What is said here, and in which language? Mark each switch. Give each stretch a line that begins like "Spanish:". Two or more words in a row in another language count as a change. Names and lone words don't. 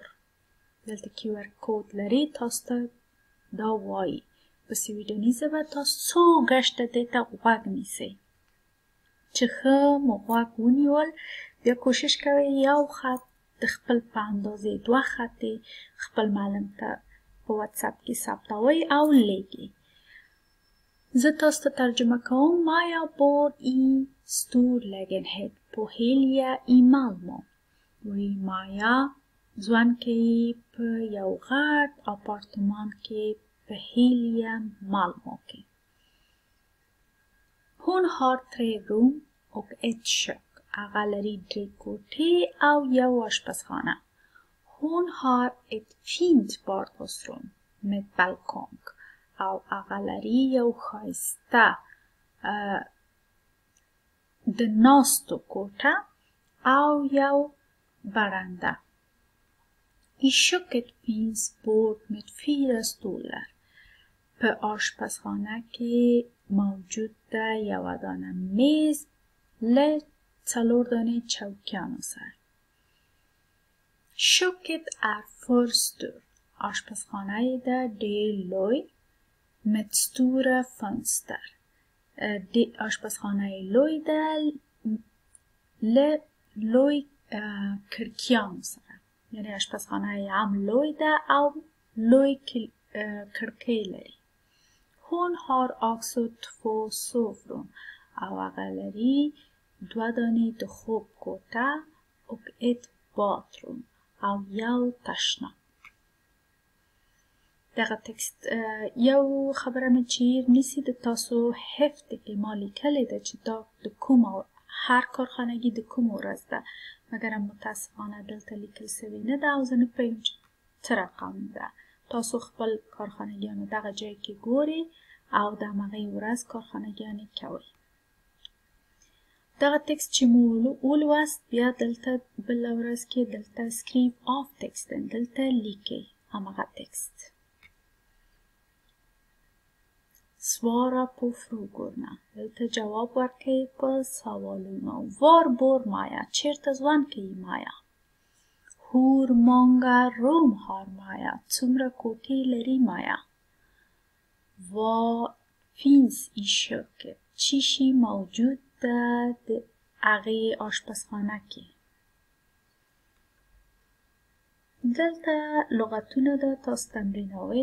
Pashto: دلته QR کود لري تاسو ته دا وایي په سویډني ژبه تاسو څو ګشته دې ته غوږ نیسئ چې ښه مو غوږ ونیول بیا کوشش کوئ یو خط د خپل په اندازې دوه خطې خپل معلم ته په واتساپ کې ثبتوئ او لیږئ. زه تاسو ته ترجمه کوم.
Swedish: مایا bor i stor lägenhet på Helja i Malmö.
Pashto: وی مایا ځوان کوي په یو غټ اپارتمان کې په هیلیا مالمو کې.
Swedish: Hon har 3 rum och ett kök.
Pashto: هغه لري 3 کوټې او یو آشپزخانه.
Swedish: Hon har ett fint vardagsrum med balkong.
Pashto: او هغه لري یو ښایسته د ناستو کوټه او یو برنده.
Swedish: I köket finns bord med 4 stolar.
Pashto: په آشپزخانه کې موجود ده یوه دانه میز له 4 دانه چوکیانو سره.
Swedish: Köket är för stort.
Pashto: آشپزخانه ده ډېر لوی
Swedish: med stora fönster.
Pashto: آشپزخانه لوی ده له لوی کړکیانو سره. یعنی آشپزخانه هم لوی ده او لوی کړکۍ لري.
Swedish: Hon har också 2 sovrum.
Pashto: او هغه لري 2 دانې د خوب کوټه
Swedish: och ett badrum
Pashto: او یو تشناب. دغه تکست یو خبره مې چې نیسي د تاسو هفته کې ما لیکلې ده چې دا د کوم هر کارخانگی د کوم ورځ ده مګرم متاسفانه دلته لیکل سوی نه ده او زه نه پوهیږم چې څه رقم ده. تاسو خپل کارخانگیانو دغه جای کې ګورئ او د همغې ورځ کارخانگیانې کوئ. دغه تکست چې مو ولوست بیا دلته بله ورځ کې دلته
Swedish: skriv av texten
Pashto: دلته لیکئ همغه تکست.
Swedish: Svara på frågorna.
Pashto: دلته جواب ورکړئ په سوالونو.
Swedish: Var bor Maja?
Pashto: چیرته ژوند کوي مایا؟
Swedish: Hur många rum har Maja?
Pashto: څومره کوټې لري مایا؟
Swedish: Vad finns i köket?
Pashto: چی شی موجود ده د هغې آشپزخانه کې؟ دلته لغتونه ده تاسو تمرینوئ.